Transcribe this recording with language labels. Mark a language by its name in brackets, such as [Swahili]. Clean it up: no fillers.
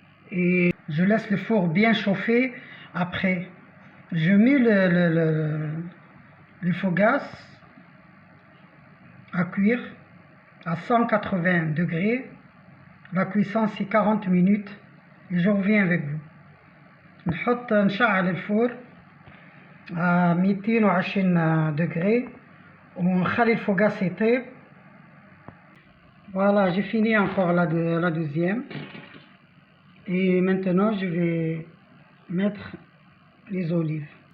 [French] Et je laisse le four bien chauffer. Après, je mets le fougasse à cuire à 180 degrés. La cuisson c'est 40 minutes. Et je reviens avec vous. [Arabic] نشعل الفور [French] à 220 degrés [Arabic] ونخلي الفوغاس يطيب. [French] Voilà, j'ai fini encore la deuxième. Et maintenant, je vais mettre les olives.